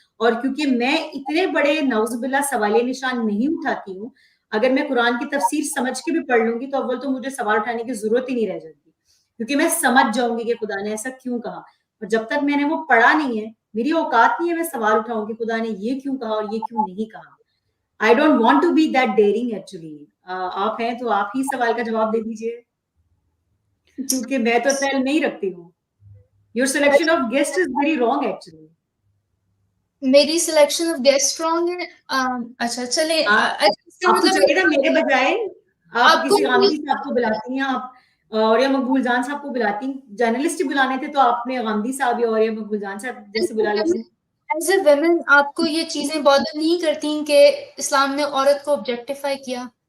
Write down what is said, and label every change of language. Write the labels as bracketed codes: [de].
[ur] اور کیونکہ میں اتنے بڑے نعوذ باللہ سوالیہ نشان نہیں اٹھاتی ہوں، اگر میں قرآن کی تفسیر سمجھ کے بھی پڑھ لوں گی تو اول تو مجھے سوال اٹھانے کی ضرورت ہی نہیں رہ جاتی، کیونکہ میں سمجھ جاؤں گی کہ خدا نے ایسا کیوں کہا. اور جب تک میں نے وہ پڑھا نہیں ہے، میری اوقات نہیں ہے میں سوال اٹھاؤں کہ خدا نے یہ کیوں کہا اور یہ کیوں نہیں کہا. [en] I don't want to be that daring actually. [ur] آپ ہیں تو آپ ہی سوال کا جواب دے دیجئے، کیونکہ میں تو اتنا علم نہیں رکھتی ہوں. [en] Your selection of guest is very wrong actually. [ur] میری [en] selection of guest wrong [ur] ہے. اچھا چلے، آپ کو چاہیے تھا میرے بجائے آپ کسی غامدی صاحب کو بلاتی ہیں، آپ اور یا مقبول جان صاحب کو بلاتی ہیں. جرنلسٹ ہی بلانے تھے تو آپ نے غامدی صاحب یا اور یا مقبول جان صاحب جیسے بلا لیتی ہیں. [en] as a women [ur] آپ کو یہ چیزیں بادر نہیں کرتی کہ اسلام نے عورت کو آبجیکٹیفائی کیا؟